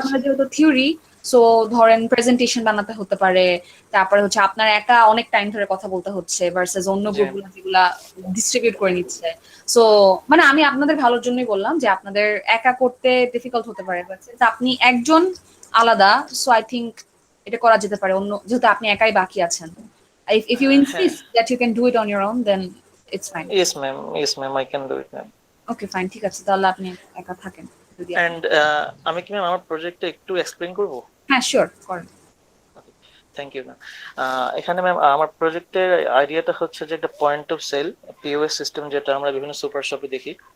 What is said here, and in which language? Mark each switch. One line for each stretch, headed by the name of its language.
Bangla: আপনাদের যেহেতু theory, so ধরেন প্রেজেন্টেশন বানাতে হতে পারে, তারপরে হচ্ছে আপনার একা অনেক টাইম ধরে কথা বলতে হচ্ছে ভার্সেস অন্য জি ম্যাম। গ্রুপগুলো যেগুলা ডিস্ট্রিবিউট করে নিচ্ছে। সো মানে আমি আপনাদের ভালোর জন্যই বললাম যে আপনাদের একা করতে ডিফিকাল্ট হতে পারে, বাট আপনি একজন আলাদা, সো আই থিংক এটা করা যেতে পারে। অন্য যেহেতু আপনি একাই বাকি আছেন,
English: if you
Bangla: হ্যাঁ।
English: insist that you can do it on your own, then it's fine. Yes ma'am I can do it ma'am. Okay, fine,
Bangla: ঠিক আছে, তাহলে আপনি একা থাকেন যদি আপনি। অ্যান্ড আমি কি ম্যাম আমার প্রজেক্টটা একটু এক্সপ্লেন করবো? হ্যাঁ, শিওর, করেন।
English: Thank you ma'am.
Bangla: এখানে ম্যাম আমার প্রজেক্টের আইডিয়াটা হচ্ছে যে একটা point of sell POS system, যেটা আমরা বিভিন্ন সুপার শপে দেখি।